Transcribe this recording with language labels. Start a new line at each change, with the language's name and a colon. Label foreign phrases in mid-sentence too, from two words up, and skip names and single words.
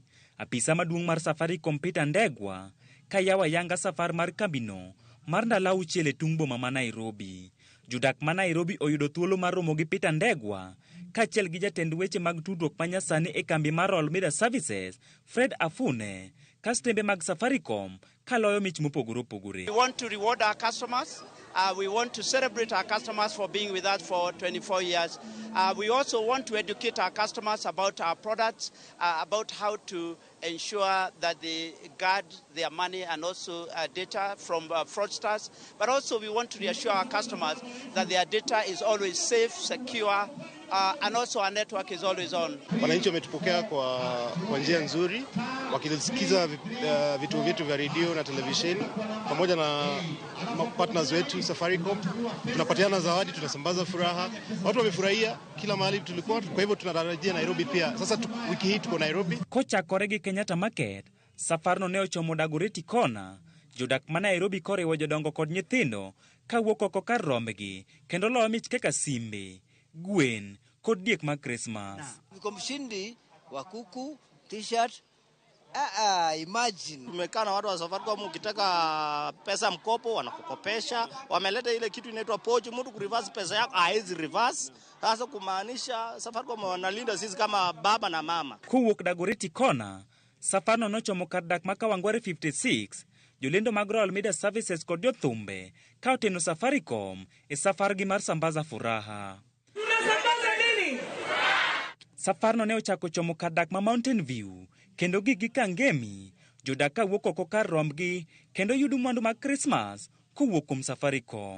Luo (Kenya and Tanzania): Apisa maduong' mar Safaricom Peter Ndegwa kayawa yanga safar mar kambino mar ndalo auchiel e tung' boma ma Nairobi. Jodak ma Nairobi oyudo thuolo mar romo gi Peter Ndegwa kaachiel gi jatend weche mag tudruok manyasani e kambi mar All Media Services Fred Afune kastembe mag Safaricom kaloyo mich mopogore opogore.
English: We want to reward our customers. We want to celebrate our customers for being with us for 24 years. We also want to educate our customers about our products, about how to ensure that they guard their money and also data from fraudsters. But also we want to reassure our customers that their data is always safe, secure, and also our network is always on.
Swahili: Wananchi wametupokea kwa njia nzuri, wakisikiza vituo vyetu vya redio na televisheni pamoja na partners wetu Safaricom. Tunapatiana zawadi, tunasambaza furaha. Watu wamefurahia kila mahali tulikuwa, kwa hivyo tunatarajia Nairobi pia. Sasa wiki hii tuko Nairobi.
Luo (Kenya and Tanzania): Kocha koregi Kenyatta Market, safarno ne ochomo Dagoretti Kona. Jodak ma Nairobi koriwo jodongo kod nyithindo kawuok oko kar rombgi kendo loyo mich kaka simbe, gwen kod diek mag Christmas.
Swahili: Niko mshindi wa kuku, t-shirt.
English: Imagine.
Swahili: Tumekaa na watu wa Safaricom, ukitaka pesa mkopo wanakukopesha. Wameleta ile kitu inaitwa pochi, mtu kureverse pesa yako haizi reverse. Sasa kumaanisha Safaricom wanalinda sisi kama baba na mama.
Luo (Kenya and Tanzania): Kuwuok Dagoretti Kona, safarno nochomo kar dak ma Kawangware 56. Jolendo mag All Media Services kod jothumbe ka oteno Safaricom e safargi mar sambaza furaha. Safarno ne ochako chomo kar dak ma Mountain View kendo gi Kangemi, jodak kawuok oko kar rombgi kendo yudo mwandu mag Christmas kowuok kuom Safaricom.